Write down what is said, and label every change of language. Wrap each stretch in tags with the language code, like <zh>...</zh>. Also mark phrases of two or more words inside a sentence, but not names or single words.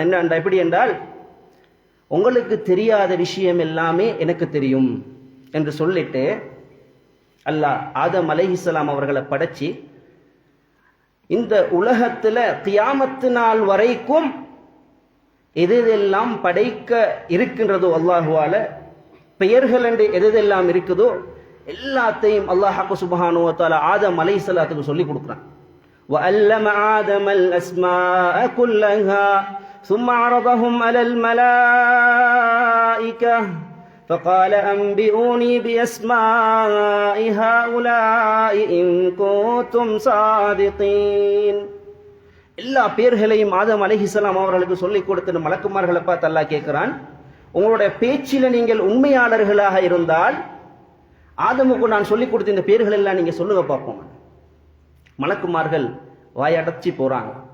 <ta>என்ன எப்படி என்றால், உங்களுக்கு தெரியாத விஷயம் எல்லாமே எனக்கு தெரியும் என்று சொல்லிட்டு அல்லாஹ் ஆதம் அலைஹிஸ்ஸலாம் அவர்களை படைச்சி இந்த உலகத்துல கியாமத்து நாள் வரைக்கும் எதெல்லாம் படைக்க இருக்கின்றதோ, அல்லாஹுவால பெயர்கள் என்று எதெல்லாம் இருக்குதோ எல்லாத்தையும்</ta> <ar>الله سبحانه و تعالى</ar> <ta>ஆதம் அலைஹிஸ்ஸலாத்துக்கு சொல்லி கொடுக்குறான்.</ta> <ar>وَأَلَّمَ آدَمَ الْأَسْمَاءَ كُلَّهَا ثُمَّ عَرَضَهُمْ عَلَى الْمَلَائِكَةِ فَقَالَ أَنْبِئُونِي بِأَسْمَاءِ هَؤُلَاءِ إِن كُنتُمْ صَادِقِينَ.</ar> <ta>எல்லா பேர்களையும் ஆதம் அலைஹிஸ்ஸலாம் அவர்களுக்கு சொல்லிக் கொடுத்து மலக்குமார்களை பார்த்து அல்லாஹ் கேட்கிறான், உங்களுடைய பேச்சில நீங்கள் உண்மையாளர்களாக இருந்தால் ஆதமுக்கு நான் சொல்லிக் கொடுத்த இந்த பேர்கள் எல்லாம் நீங்க சொல்லுங்க பார்ப்போம். மலக்குமார்கள் வாயடைச்சி போறாங்க.</ta>